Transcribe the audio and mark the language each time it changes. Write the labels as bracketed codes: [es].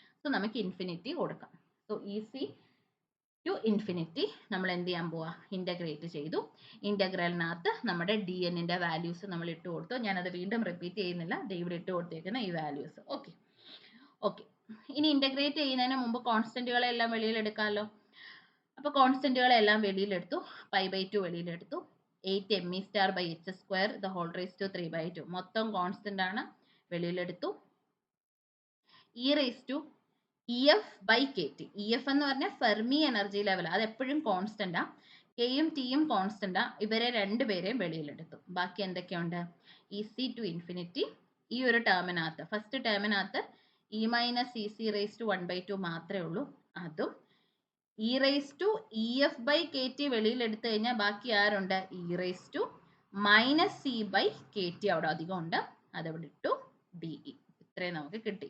[ml] So നമുക്ക് infinity കൊടുക്കാം. [en] so easy to infinity [ml] നമ്മൾ എന്ത് ചെയ്യാൻ പോവാ, ഇൻ്റഗ്രേറ്റ് ചെയ്തു. ഇൻ്റഗ്രലിനകത്ത് നമ്മുടെ ഡി എന്നിൻ്റെ വാല്യൂസ് നമ്മൾ ഇട്ട് കൊടുത്തു. ഞാനത് വീണ്ടും റിപ്പീറ്റ് ചെയ്യുന്നില്ല, ഇവിടെ ഇട്ട് കൊടുത്തേക്കുന്ന ഈ വാല്യൂസ്. ഓക്കെ ഓക്കെ, ഇനി ഇൻ്റഗ്രേറ്റ് ചെയ്യുന്നതിന് മുമ്പ് കോൺസ്റ്റൻറ്റുകളെല്ലാം വെളിയിലെടുക്കാമല്ലോ. അപ്പോൾ കോൺസ്റ്റൻറ്റുകളെല്ലാം വെളിയിലെടുത്തു. π/2 വെളിയിലെടുത്തു. [en] 8me star by h square the whole raised to 3/2 [ml] മൊത്തം കോൺസ്റ്റന്റ് ആണ്, വെളിയിലെടുത്തു. [en] e raised to ef by kt. [ml] ef എന്ന് പറഞ്ഞാൽ ഫെർമി എനർജി ലെവൽ, അത് എപ്പോഴും കോൺസ്റ്റന്റ് ആ. കെയും ടിയും കോൺസ്റ്റന്റ് ആ. ഇവരെ രണ്ടുപേരെയും വെളിയിലെടുത്തു. ബാക്കി എന്തൊക്കെയുണ്ട്, ഇ സി ടു ഇൻഫിനിറ്റി. ഈ ഒരു ടേമിനകത്ത്, first ടേമിനകത്ത് E minus E C raise to 1/2 മാത്രമേ ഉള്ളൂ, അതും E raise to E F by K T വെളിയിലെടുത്തു കഴിഞ്ഞാൽ ബാക്കി ആരുണ്ട്, E raise to minus C by K T അവിടെ അധികം ഉണ്ട്, അതവിടെ ഇട്ടു, ഡി ഇ. ഇത്രയും നമുക്ക് കിട്ടി.